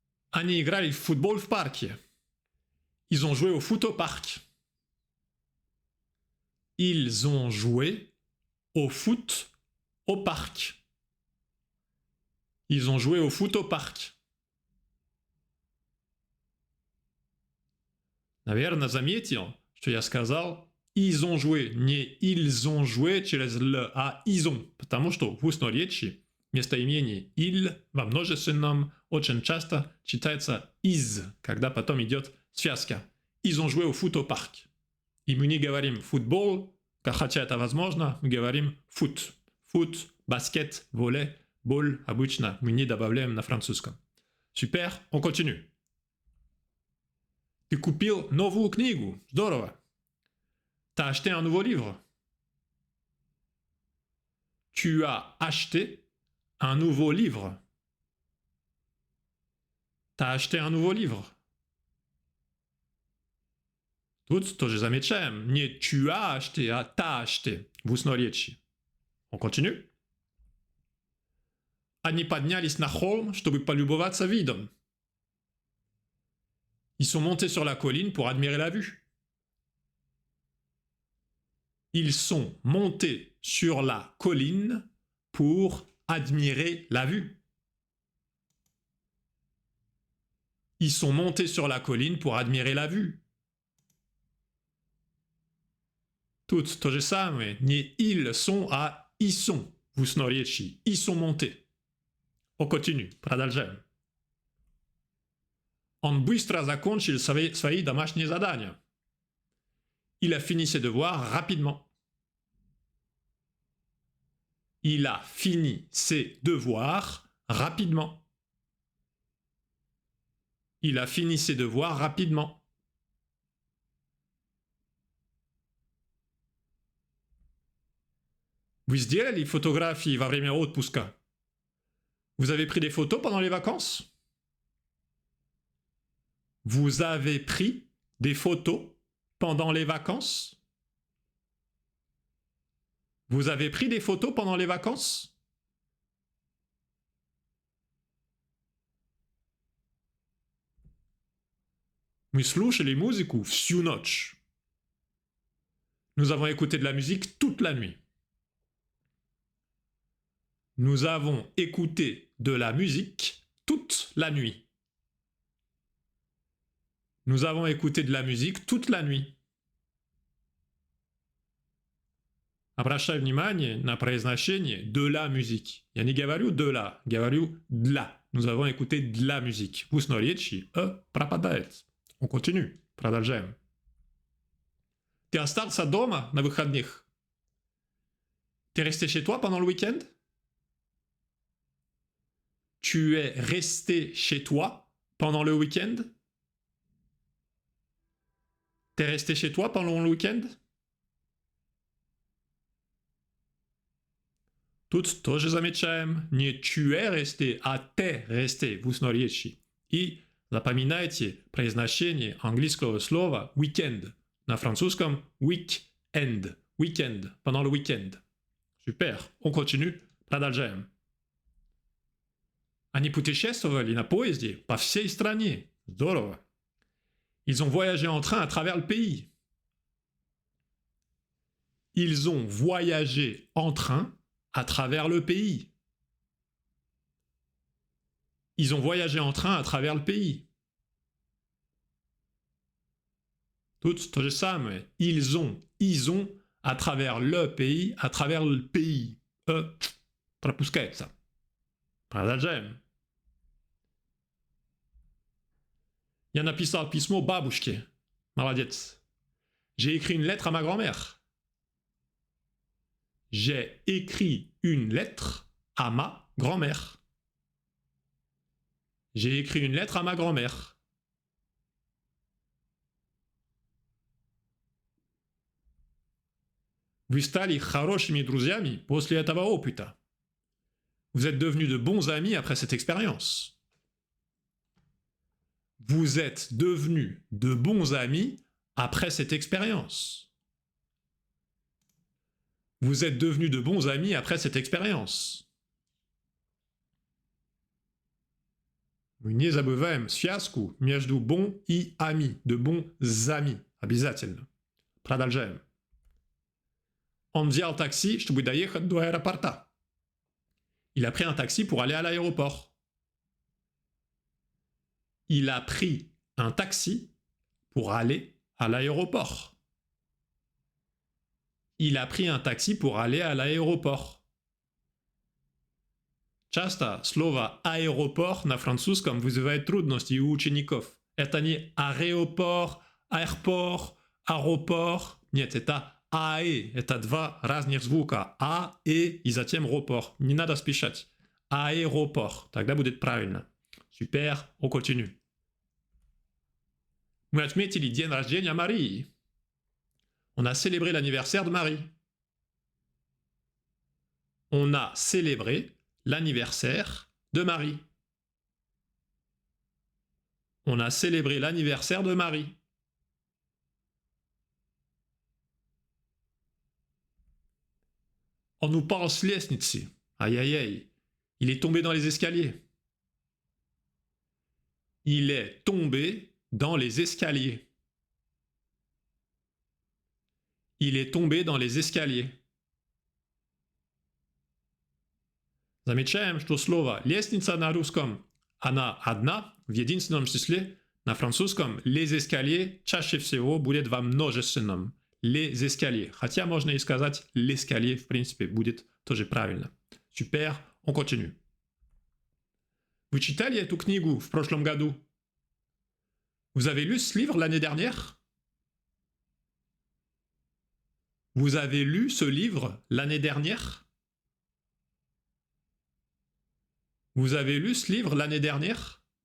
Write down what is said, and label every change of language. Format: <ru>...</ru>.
<ru>Они играли в футбол в парке.</ru> <fr>Ils ont joué au foot au parc. Ils ont joué au foot au parc. Ils ont joué au foot au parc.</fr> <ru>Наверное, заметил, что я сказал</ru> <fr>ils ont joué,</fr> <ru>не</ru> <fr>ils ont</fr> <ru>joué через л, а ils ont, потому что в устной речи местоимение «il» во множественном очень часто читается «из», когда потом идет связка.</ru> <fr>Ils ont joué au foot au parc.</fr> <ru>И мы не говорим «футбол», хотя это возможно, мы говорим «foot». «Foot», «баскет», «волей», «бол» обычно мы не добавляем на французском.</ru> <fr>Super, on continue.</fr> <ru>Ты купил новую книгу. Здорово.</ru> <fr>T'as acheté un nouveau livre. Tu as acheté un nouveau livre. T'as acheté un nouveau livre.</fr> <ru>Тут тоже замечаем. Не</ru> <fr>tu as acheté,</fr> <ru>а</ru> <fr>t'as acheté.</fr> <ru>В устной речи.</ru> <fr>On continue.</fr> <ru>Они поднялись на холм, чтобы полюбоваться видом.</ru> <fr>Ils sont montés sur la colline pour admirer la vue. Ils sont montés sur la colline pour admirer la vue. Ils sont montés sur la colline pour admirer la vue.</fr> <ru>Тут то же самое. Не</ru> <fr>ils sont,</fr> <ru>а ils sont. В устной речи.</ru> <fr>Ils sont montés. On continue.</fr> <ru>Продолжаем. Он быстро закончил свои домашние задания.</ru> <fr>Il a fini ses devoirs rapidement. Il a fini ses devoirs rapidement. Il a fini ses devoirs rapidement.</fr> <ru>Вы сделали фотографии во время отпуска?</ru> <fr>Vous avez pris des photos pendant les vacances? Vous avez pris des photos pendant les vacances? Vous avez pris des photos pendant les vacances?</fr> <ru>Мы слушали музыку всю ночь.</ru> <fr>Nous avons écouté de la musique toute la nuit. Nous avons écouté de la musique toute la nuit. Nous avons écouté de la musique toute la nuit.</fr> <ru>Обращай внимание на произношение</ru> <fr>de la musique.</fr> <ru>Я не говорю</ru> <fr>de la,</fr> <ru>говорю для.</ru> <fr>Nous avons écouté de la musique.</fr> <ru>В устноречии пропадает.</ru> <fr>On continue.</fr> <ru>Продолжаем. Ты остался дома на выходных?</ru> <fr>T'es resté chez toi pendant le week-end? Tu es resté chez toi pendant le week-end? T'es resté chez toi pendant le week-end?</fr> <ru>Тут тоже замечаем, не</ru> <fr>tu es resté,</fr> <ru>а</ru> <fr>t'es resté</fr> <ru>в устноречии. И запоминайте произношение английского слова weekend. На французском weekend.</ru> <fr>Weekend, pendant le week-end. Super, on continue.</fr> <ru>Продолжаем. Они путешествовали на поезде по всей стране. Здорово.</ru> <fr>Ils ont voyagé en train à travers le pays. Ils ont voyagé en train à travers le pays. Ils ont voyagé en train à travers le pays. Tout</fr> <ru>то же самое.</ru> <fr>Ils ont à travers le pays, à travers le pays.</fr> <ru>Пропускается. Продолжаем. Я написал письмо бабушке. Молодец.</ru> <fr>J'ai écrit une lettre à ma grand-mère. J'ai écrit une lettre à ma grand-mère. J'ai écrit une lettre à ma grand-mère.</fr> <ru>Вы стали хорошими друзьями после этого опыта.</ru> <fr>Vous êtes devenus de bons amis après cette expérience. Vous êtes devenus de bons amis après cette expérience. Vous êtes devenus de bons amis après cette expérience.</fr> <ru>Мы не забываем связку между bon и ami,</ru> <fr>de bons amis.</fr> <ru>Обязательно. Продолжаем. Он взял такси, чтобы доехать до аэропорта.</ru> <fr>Il a pris un taxi pour aller à l'aéroport. Il a pris un taxi pour aller à l'aéroport. Il a pris un taxi pour aller à l'aéroport.</fr> <ru>Часто слово «аэропорт» на французском вызывает трудности у учеников. Это не аэропорт, аэропорт, аэропорт. Нет, это «аэ». Это два разных звука. «А», «э» и затем «ропорт». Не надо спешать. Аэропорт. Тогда будет правильно.</ru> <fr>Super, on continue.</fr> <ru>Мы отметили день рождения Марии.</ru> <fr>On a célébré l'anniversaire de Marie. On a célébré l'anniversaire de Marie. On a célébré l'anniversaire de Marie. On nous parle</fr> <ru>с лестницы.</ru> <fr>Aïe aïe aïe. Il est tombé dans les escaliers. Il est tombé dans les escaliers. Il est tombé dans les escaliers.</fr> <ru>Замечаем, что слово «лестница» на русском она одна, в единственном числе. На французском</ru> <fr>«les escaliers»</fr> <ru>чаще всего будет во множественном.</ru> <fr>Les escaliers.</fr> <ru>Хотя можно и сказать «l'escalier», в принципе, будет тоже правильно.</ru> <fr>Super, on continue.</fr> <ru>Вы читали эту книгу в прошлом году?</ru> <fr>Vous avez lu ce livre l'année dernière? Vous avez lu ce livre l'année dernière? Vous avez lu ce livre l'année dernière?</fr>